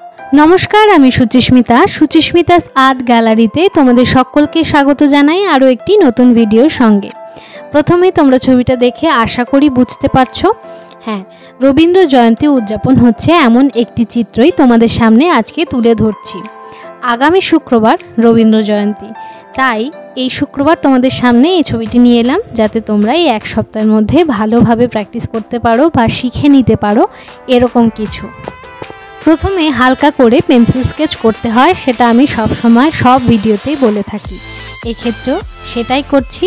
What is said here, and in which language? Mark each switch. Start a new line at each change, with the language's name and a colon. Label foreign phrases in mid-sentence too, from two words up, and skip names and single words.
Bangla: নমস্কার আমি সুচিস্মিতা'স আর্ট গ্যালারিতে তোমাদের সকলকে স্বাগত জানাই আরো একটি নতুন ভিডিওর সঙ্গে। প্রথমেই তোমরা ছবিটা দেখে আশা করি বুঝতে পারছো। हाँ, রবীন্দ্র জয়ন্তী উদযাপন হচ্ছে এমন একটি চিত্রই তোমাদের সামনে আজকে তুলে ধরছি। আগামী শুক্রবার রবীন্দ্র জয়ন্তী, তাই এই শুক্রবার তোমাদের সামনে এই ছবিটি নিয়ে এলাম যাতে তোমরা এই এক সপ্তাহের মধ্যে ভালোভাবে প্র্যাকটিস করতে পারো বা শিখে নিতে পারো এরকম কিছু। প্রথমে হালকা করে পেন্সিল স্কেচ করতে হয়, সেটা আমি সব সময় সব ভিডিওতেই বলে থাকি, এই ক্ষেত্রেও সেটাই করছি।